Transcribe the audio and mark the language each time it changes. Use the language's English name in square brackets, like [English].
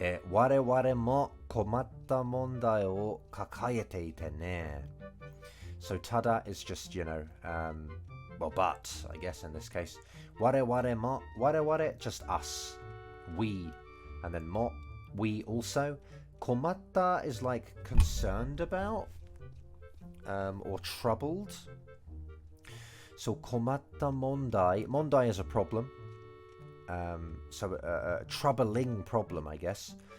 [Japanese] 我々も困った問題を抱えていてね. [English] So tada is just, you know, well, but, I guess in this case. [Japanese] 我々も, 我々, [English] just us. We. And then mo, we also. 困った is like concerned about. Or troubled. So 困った問題. Mondai is a problem. So a troubling problem, I guess.